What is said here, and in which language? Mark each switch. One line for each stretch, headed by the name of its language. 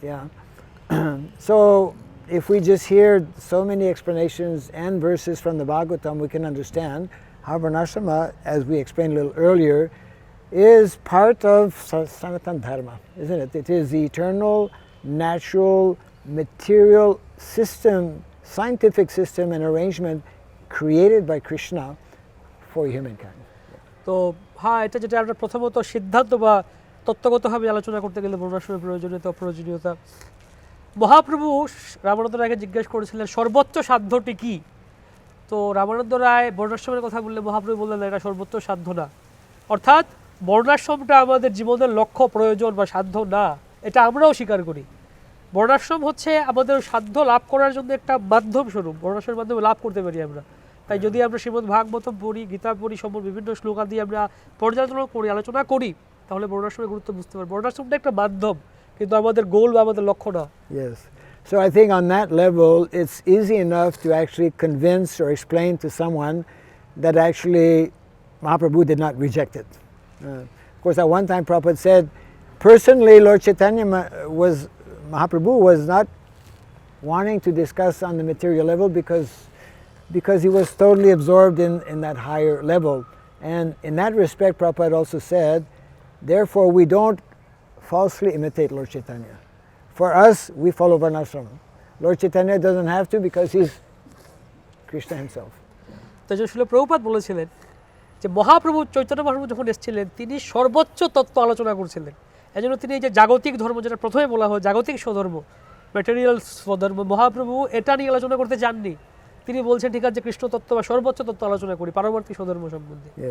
English: Yeah. So if we just hear so many explanations and verses from the Bhagavatam, we can understand how Varnasrama, as we explained a little earlier, is part of Sanatana Dharma, isn't it? It is the eternal, natural, material system, scientific system and arrangement created by Krishna for humankind.
Bangla: তো হ্যাঁ, এটা যেটা আমরা প্রথমত সিদ্ধান্ত বা তত্ত্বগতভাবে আলোচনা করতে গেলে বর্ণাশ্রমের প্রয়োজনীয়তা মহাপ্রভু রামানন্দ রায়কে জিজ্ঞেস করেছিলেন সর্বোচ্চ সাধ্যটি কি। তো রামানন্দ রায় বর্ণাশ্রমের কথা বললে মহাপ্রভু বললেন এটা সর্বোচ্চ সাধ্য না, অর্থাৎ বর্ণাশ্রমটা আমাদের জীবনের লক্ষ্য প্রয়োজন বা সাধ্য না, এটা আমরাও স্বীকার করি। বর্ণাশ্রম হচ্ছে আমাদের সাধ্য লাভ করার জন্য একটা মাধ্যম স্বরূপ, বর্ণাশ্রমের মাধ্যমে লাভ করতে পারি আমরা। তাই যদি আমরা শ্রীমদ্ ভাগবতম পড়ি, গীতা পড়ি, বিভিন্ন শ্লোকাদি দিয়ে আমরা পর্যালোচনা করি, আলোচনা করি, তাহলে বর্ণাশ্রমের গুরুত্ব বুঝতে পারি। বর্ণাশ্রমটা একটা মাধ্যম, কিন্তু আমাদের গোল বা আমাদের লক্ষ্য না।
English: Yes. So I think on that level, it's easy enough to actually convince or explain to someone that actually Mahaprabhu did not reject it. Of course, at one time Prabhupada said, personally, Lord Chaitanya Mahaprabhu was not wanting to discuss on the material level because he was totally absorbed in that higher level. And in that respect, Prabhupada also said, therefore we don't falsely imitate Lord Chaitanya. For us, we follow Varnasrama. Lord Chaitanya doesn't have to because he's Krishna himself.
Bangla: তো শিল প্রভুপাদ বলেছিলেন যে মহাপ্রভু চৈতন্য মহাপ্রভু যখন এসেছিলেন তিনি সর্বোচ্চ তত্ত্ব আলোচনা করছিলেন। এজন্য তিনি এই যে জাগতিক ধর্ম, যেটা প্রথমে বলা হয় জাগতিক স্বধর্ম, ম্যাটেরিয়াল স্বধর্ম, মহাপ্রভু এটা নিয়ে আলোচনা করতে চাননি। তিনি বলছেন ঠিক আছে কৃষ্ণ তত্ত্ব বা সর্বোচ্চ তত্ত্ব আলোচনা করি পারমার্থিক স্বধর্ম সম্বন্ধে।